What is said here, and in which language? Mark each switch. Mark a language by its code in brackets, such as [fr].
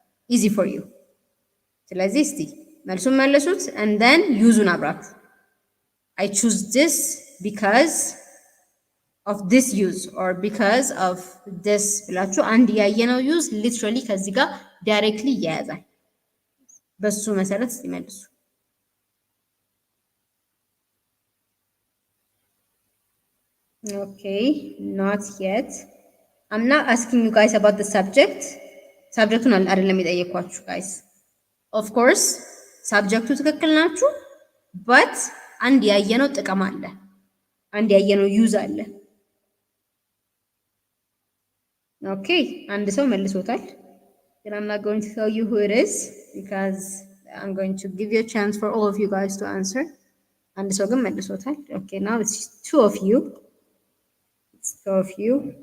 [en] easy for you። [am] ስለዚህ እስቲ መልሱን መልሱት [en] and then [am] ዩዙን አብራችሁ [en] I choose this because of this [am] use or because of this ብላችሁ አንድ ያየነው ዩዝ literally ከዚህ ጋር directly ያያዛል። በሱ መሰረት እስቲ መልሱ። [en] Okay, not yet. I'm not asking you guys about the subject. [am] ሳብጀክቱን አይደለም የጠየኳችሁ guys. [en] Of course, [am] ሳብጀክቱ ትክክል ናችሁ, but አንድ ያየነው ጥቅም አለ. አንድ ያየነው ዩዝ አለ. Okay, አንድ ሰው መልሶታል. [en] But I'm not going to tell you who it is because I'm going to give you a chance for all of you guys to answer. [am] አንድ ሰው ግን መልሶታል. [en] Okay, now it's two of you. It's two of you.